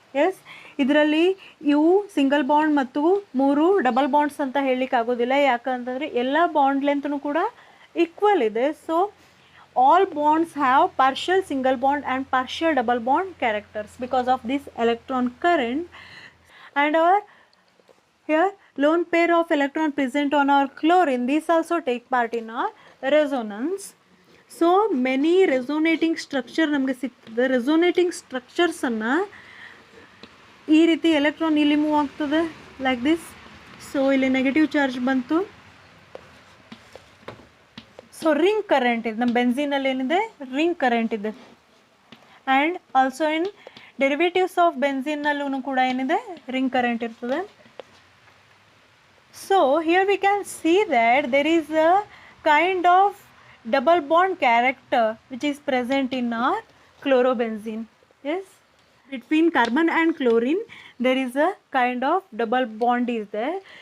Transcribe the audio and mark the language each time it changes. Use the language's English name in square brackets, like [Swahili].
[Kannada] Yes, idralli ivu single bond mattu ಮೂರು double bonds ಅಂತ ಹೇಳಲಿಕ್ಕೆ ಆಗೋದಿಲ್ಲ. ಯಾಕಂತಂದರೆ ಎಲ್ಲ ಬಾಂಡ್ ಲೆಂತ್ನು ಕೂಡ ಈಕ್ವಲ್ ಇದೆ. [English] So all bonds have partial single bond and partial double bond characters because of this electron current. And our here lone pair of electron present on our chlorine, these also take part in our resonance. So many resonating structure [Kannada] ನಮಗೆ ಸಿಗ್ತದೆ. Resonating ಸ್ಟ್ರಕ್ಚರ್ಸನ್ನು ಈ ರೀತಿ electron ಇಲ್ಲಿ move ಆಗ್ತದೆ [English] Like this. [Kannada] So ಇಲ್ಲಿ negative charge ಬಂತು. So ring current ಇದೆ ನಮ್ಮ ಬೆನ್ಝೀನಲ್ಲಿ, ಏನಿದೆ ರಿಂಗ್ ಕರೆಂಟ್ ಇದೆ. [English] and also in derivatives of [Kannada] ಬೆನ್ಝೀನ್ನಲ್ಲೂ ಕೂಡ ಏನಿದೆ ರಿಂಗ್ ಕರೆಂಟ್ ಇರ್ತದೆ. [English] So here we can see that there is a kind of double bond character which is present in our chlorobenzene. Yes, between carbon and chlorine there is a kind of double bond is there.